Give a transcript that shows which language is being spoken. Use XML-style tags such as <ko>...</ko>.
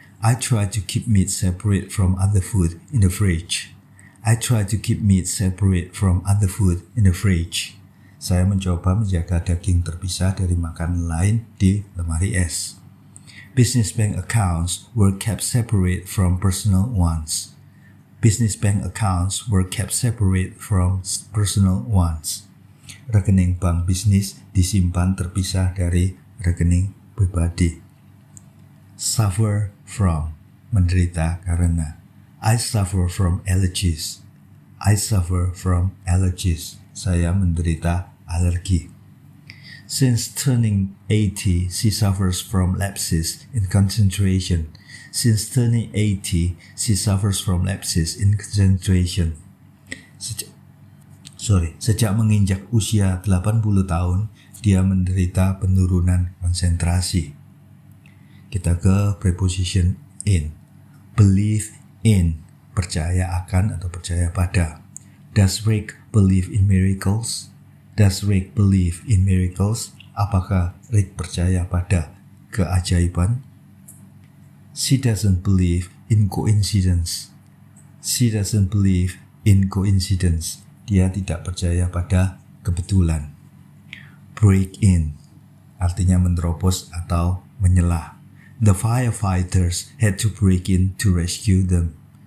<en>I try to keep meat separate from other food in the fridge. I try to keep meat separate from other food in the fridge.</en> <id>Saya mencoba menjaga daging terpisah dari makanan lain di lemari es.</id> <en>Business bank accounts were kept separate from personal ones. Business bank accounts were kept separate from personal ones.</en> <id>Rekening bank bisnis disimpan terpisah dari rekening pribadi. Suffer from, menderita karena.</id> <en>I suffer from allergies. I suffer from allergies.</en> <id>Saya menderita alergi.</id> <en>Since turning 80, she suffers from lapses in concentration. Since turning 80, she suffers from lapses in concentration.</en> <id>Sejak menginjak usia 80 tahun, dia menderita penurunan konsentrasi. Kita ke preposition in. Believe in, percaya akan atau percaya pada.</id> <en>Does Rick believe in miracles? Does Rick believe in miracles?</en> <id>Apakah Rick percaya pada keajaiban?</id> <en>She doesn't believe in coincidence. She doesn't believe in coincidence.</en> <id>Dia tidak percaya pada kebetulan. Break in, artinya menerobos atau menyelah.</id> <en>The firefighters had to break in to rescue them.</en>